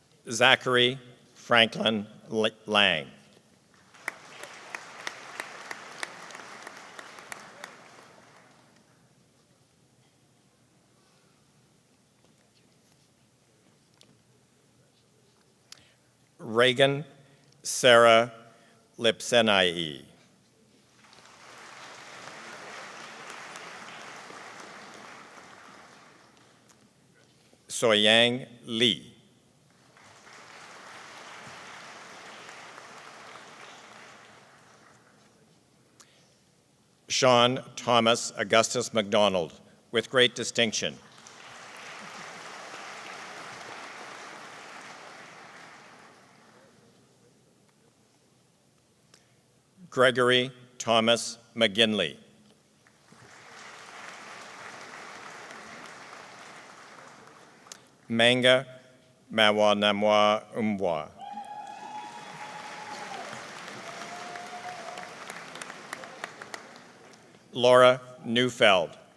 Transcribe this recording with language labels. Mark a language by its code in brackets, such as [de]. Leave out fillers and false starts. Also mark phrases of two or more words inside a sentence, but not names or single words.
[en] Zachary Franklin Lang. Reagan Sarah Lipsenai. Soyang Lee. Sean Thomas Augustus MacDonald, with great distinction. Gregory Thomas McGinley. Manga Mawanamwa Umbwa. Laura Neufeld.